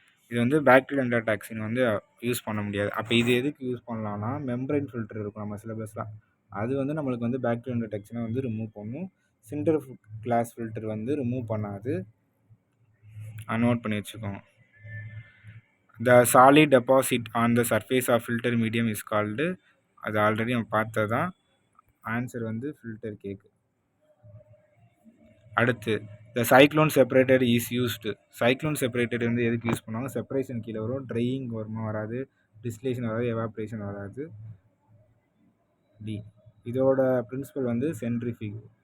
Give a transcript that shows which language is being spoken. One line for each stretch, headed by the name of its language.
Tamil: இது வந்து bacterial endotoxin வந்து யூஸ் பண்ண முடியாது. அப்போ இது எதுக்கு யூஸ் பண்ணலாம்னா மெம்பரைன் ஃபில்டர் இருக்கும் நம்ம சிலபஸில், அது வந்து நம்மளுக்கு வந்து பாக்டீரியல் எண்டோடாக்சினை வந்து ரிமூவ் பண்ணும். சிண்டர் கிளாஸ் ஃபில்டர் வந்து ரிமூவ் பண்ணாது, நோட் பண்ணி வச்சுக்கோங்க.
English: The solid deposit on the surface of filter medium is called,
Tamil: அது ஆல்ரெடி நம்ம பார்த்ததான். ஆன்சர் வந்து ஃபில்டர் கேக். அடுத்து
English: the cyclone separator is used.
Tamil: cyclone separator வந்து எதுக்கு யூஸ் பண்ணுவாங்க? செப்பரேஷன் கீழே வரும், ட்ரையிங் வருமா வராது, டிஸ்டிலேஷன் வராது, எவாப்ரேஷன் வராது. டி. இதோட பிரின்சிபல் வந்து சென்ட்ரிஃபியூக்.